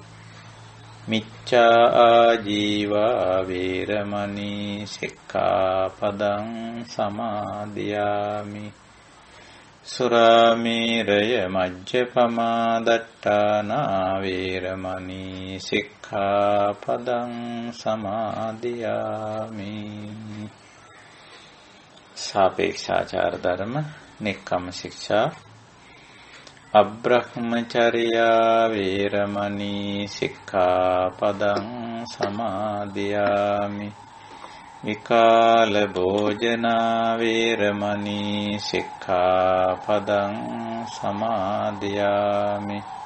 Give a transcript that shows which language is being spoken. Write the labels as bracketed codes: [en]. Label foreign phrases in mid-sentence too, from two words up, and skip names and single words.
[pi] මිච්ඡා ආජීවා වේරමණී සික්ඛාපදං සමාදියාමි. සුරාමේරය මජ්ජපමා දට්ඨානා වේරමණී සික්ඛාපදං සමාදියාමි. [si] සාපේක්ෂාචාර ධර්ම, නෙක්ඛම්ම ශික්ෂා, [pi] අබ්‍රහ්මචර්යා වේරමණී සික්ඛාපදං සමාදියාමි. විකාල භෝජනා වේරමණී සික්ඛාපදං සමාදියාමි.